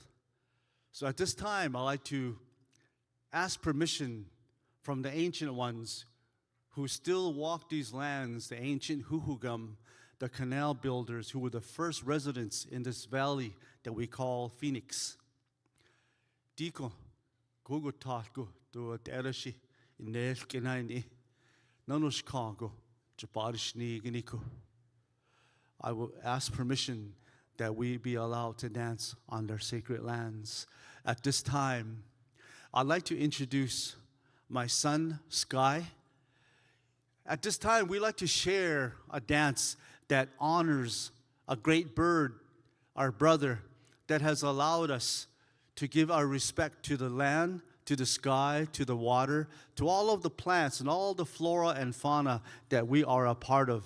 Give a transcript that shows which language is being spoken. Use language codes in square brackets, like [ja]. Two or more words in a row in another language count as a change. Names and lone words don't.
[en] So at this time, I'd like to ask permission from the ancient ones who still walk these lands, the ancient Huhugam, the canal builders who were the first residents in this valley that we call Phoenix. [ood] Diko, gogo tatgo, do terashi, inel kenaini, nanushkago, jabarishni ganiku. [en] I will ask permission that we be allowed to dance on their sacred lands. At this time, I'd like to introduce my son, Sky. At this time, we like to share a dance that honors a great bird, our brother, that has allowed us to give our respect to the land, to the sky, to the water, to all of the plants and all the flora and fauna that we are a part of.